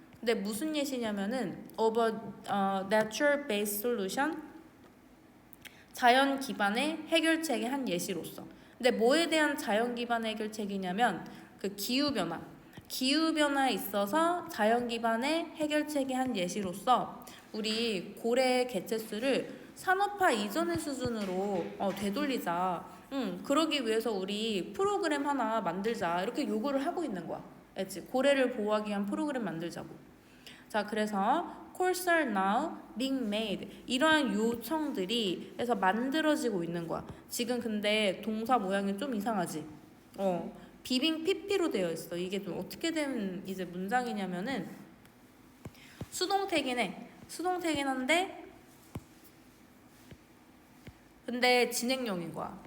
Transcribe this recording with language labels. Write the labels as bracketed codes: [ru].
[ko] 근데 무슨 예시냐면은 [en] of a natural based solution. [ko] 자연 기반의 해결책의 한 예시로서. 근데 뭐에 대한 자연 기반의 해결책이냐면 그 기후변화. 기후변화에 있어서 자연 기반의 해결책의 한 예시로서 우리 고래 개체수를 산업화 이전의 수준으로 되돌리자. 그러기 위해서 우리 프로그램 하나 만들자. 이렇게 요구를 하고 있는 거야. 알지? 고래를 보호하기 위한 프로그램 만들자고. 자, 그래서 [en] calls are now being made. [ko] 이러한 요청들이 해서 만들어지고 있는 거야. 지금 근데 동사 모양이 좀 이상하지? 비빙 PP로 되어 있어. 이게 좀 어떻게 된 이제 문장이냐면은 수동태긴 해. 수동태긴 한데 근데 진행형인 거야.